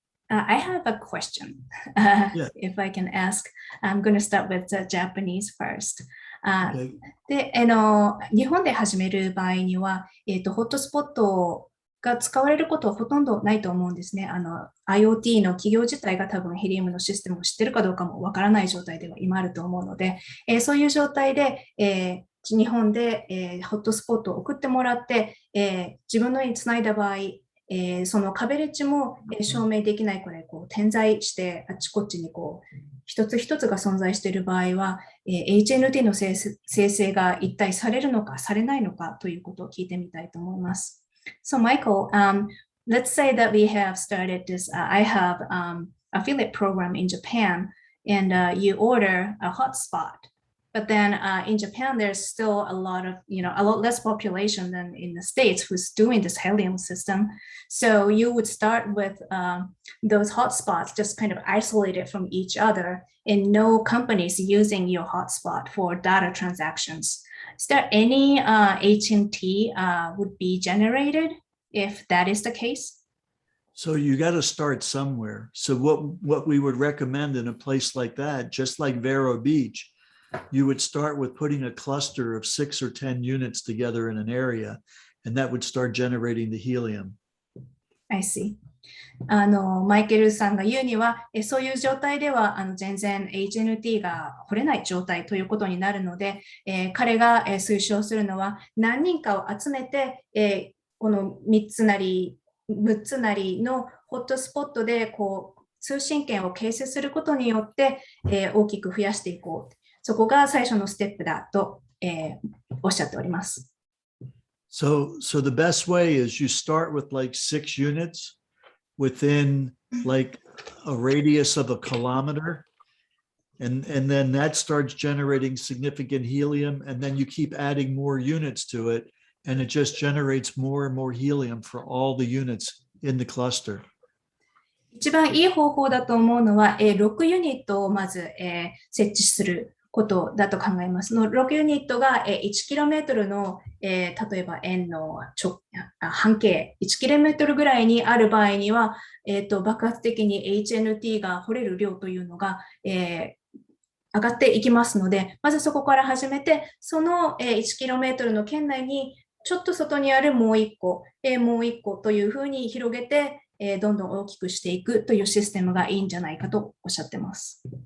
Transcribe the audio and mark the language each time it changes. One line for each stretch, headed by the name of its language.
English: I have a question, if I can ask. I'm going to start with the Japanese first.
Japanese: で、日本で始める場合には、ホットスポットが使われることはほとんどないと思うんですね。 IoT の企業自体が多分ヘリウムのシステムを知ってるかどうかもわからない状態では今あると思うので、そういう状態で、日本で、ホットスポットを送ってもらって、自分の家につないだ場合、そのカベレッジも証明できないくらいこう点在してあちこちにこう一つ一つが存在している場合は、HNT の生成が一体されるのかされないのかということを聞いてみたいと思います。
English: So Michael, let's say that we have started this, I have affiliate program in Japan and you order a hotspot. But then in Japan, there's still a lot less population than in the States who's doing this helium system. So you would start with those hotspots, just kind of isolated from each other, and no companies using your hotspot for data transactions. Is there any HNT would be generated if that is the case? So you got to start somewhere. So what we would recommend in a place like that, just like Vero Beach, you would start with putting a cluster of 6 or 10 units together in an area, and that would start generating the helium. I see.
Japanese: マイケルさんが言うには、そういう状態では全然 HNT が掘れない状態ということになるので、彼が推奨するのは何人かを集めて、この3つなり6つなりのホットスポットでこう通信圏を形成することによって、大きく増やしていこう。そこが最初のステップだと、おっしゃっております。
English: So the best way is you start with like 6 units within like a radius of a kilometer. And then that starts generating significant helium. And then you keep adding more units to it. And it just generates more and more helium for all the units in the cluster.
Japanese: 一番いい方法だと思うのは、6ユニットをまず、設置することだと考えます。の6ユニットが、1km の、例えば円の半径 1km ぐらいにある場合には、爆発的に HNT が掘れる量というのが、上がっていきますので、まずそこから始めて、その 1km の圏内にちょっと外にあるもう1個、もう1個というふうに広げて、どんどん大きくしていくというシステムがいいんじゃないかとおっしゃってます。